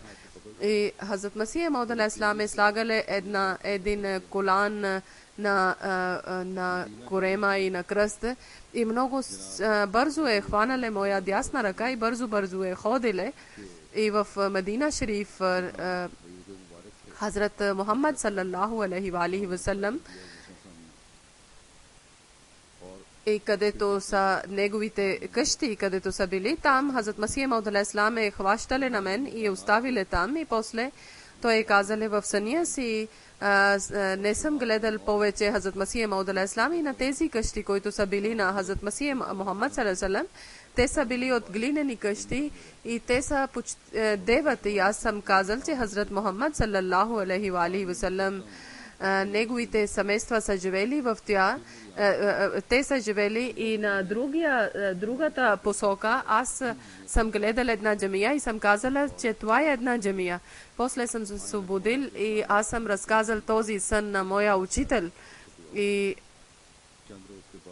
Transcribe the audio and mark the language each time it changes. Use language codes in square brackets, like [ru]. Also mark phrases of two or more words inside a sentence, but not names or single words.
[bg] И Хазрат Масия Мауд алейхиссалам е слагал един колан на корема и на кръст. И много бързо е хванале моя дясна ръка и бързо е ходиле. И в Медина Шериф Хазрат Мухаммад [ar] صلى الله عليه وسلم [bg] и където са неговите къщи, където са били там, Хазрат Масия Мауд алейхиссалам е хващале на мен и оставиле там. И после той е казале в съня си, не съм гледал повече Хазрат Масия Мауд алейхиссалам и на тези къщи, които са били на Хазрат Масия Мухаммад [ar] صلى الله عليه وسلم, [bg] те са били от глинени къщи и те са деват. И аз съм казал, че Хазрат Мухаммад [ar] صلى الله عليه وسلم [bg] неговите семейства са живели в тя. Те са живели и на другата посока. Аз съм гледал една джамия и съм казала, че това е една джамия. После съм се освободил и аз съм разказал този сън на моя учител.